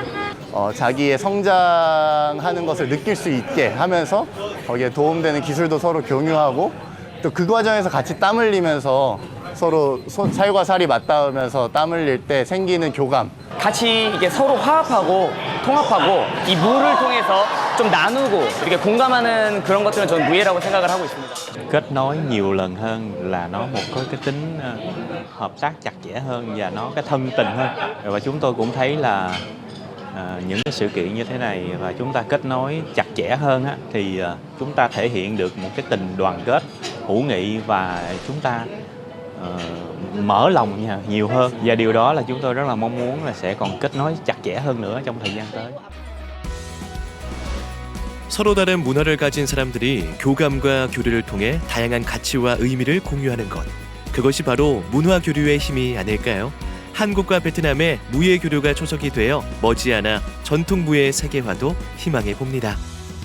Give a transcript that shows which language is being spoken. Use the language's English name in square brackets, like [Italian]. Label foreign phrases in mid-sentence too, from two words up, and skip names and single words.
[Korean] 자기의 성장하는 것을 느낄 수 있게 하면서 거기에 도움되는 기술도 서로 공유하고 또 그 과정에서 같이 땀 흘리면서 서로 살과 살이 맞닿으면서 땀 흘릴 때 생기는 교감. 같이 이게 서로 화합하고 통합하고 이 무를 통해서 좀 나누고 이렇게 공감하는 그런 것들은 저는 무예라고 생각을 하고 있습니다. [Vietnamese] Kết nối nhiều lần hơn là nó một cái tính hợp tác chặt chẽ hơn và nó cái thân tình hơn. Và chúng tôi cũng thấy là những cái sự kiện như thế này và chúng ta kết nối chặt chẽ hơn á, thì chúng ta thể hiện được một cái tình đoàn kết hữu nghị và chúng ta mở lòng nhiều hơn và điều đó là chúng tôi rất là mong muốn là sẽ còn kết nối chặt chẽ hơn nữa trong thời gian tới. [Korean] 서로 다른 문화를 가진 사람들이 교감과 교류를 통해 다양한 가치와 의미를 공유하는 것. 그것이 바로 문화 교류의 힘이 아닐까요? 한국과 베트남의 무예 교류가 초석이 되어 머지않아 전통 무예의 세계화도 희망해 봅니다.